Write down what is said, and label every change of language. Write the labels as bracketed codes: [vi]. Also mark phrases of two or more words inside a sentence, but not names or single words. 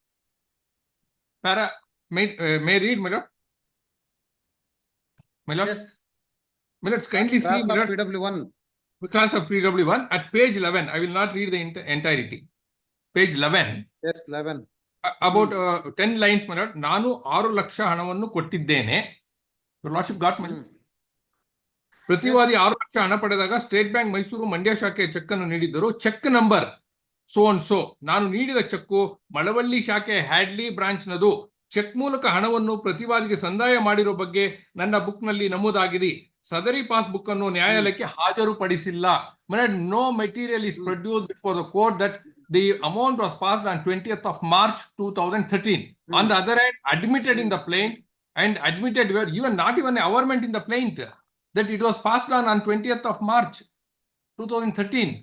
[en] May I read, my lord? My lord? Yes. My lord, kindly see, Class my of lord. PW1. Class of PW1 at page 11. I will not read the entirety. Page 11. Yes, 11. About 10 lines, my lord. [kn] ನಾನು 6 ಲಕ್ಷ ಹಣವನ್ನು ಕೊಟ್ಟಿದ್ದೇನೆ. [en] Your lordship got me. [kn] ಪ್ರತಿವಾದಿ 6 ಲಕ್ಷ ಹಣ ಪಡೆದಾಗ ಸ್ಟೇಟ್ ಬ್ಯಾಂಕ್ ಮೈಸೂರು ಮಂಡ್ಯ ಶಾಖೆ ಚೆಕ್ ಅನ್ನು ನೀಡಿದ್ದರು. [en] check number so and so. [kn] ನಾನು ನೀಡಿದ ಚೆಕ್ಕು ಮಳವಳ್ಳಿ ಶಾಖೆ ಹ್ಯಾಡ್ಲಿ ಬ್ರಾಂಚ್ ನದು. ಚೆಕ್ ಮೂಲಕ ಹಣವನ್ನು ಪ್ರತಿವಾದಿಗೆ ಸಂದಾಯ ಮಾಡಿರೋ ಬಗ್ಗೆ ನನ್ನ ಬುಕ್ ನಲ್ಲಿ ನಮೂದಾಗಿದೆ. ಸದರಿ [en] pass book [kn] ಅನ್ನು ನ್ಯಾಯಾಲಯಕ್ಕೆ ಹಾಜರುಪಡಿಸಿಲ್ಲ. [en] No material is produced before the court that the amount was passed on 20th of March 2013. On the other hand, admitted in the plaint and admitted were even not even a averment in the plaint. that it was passed on 20th of March 2013.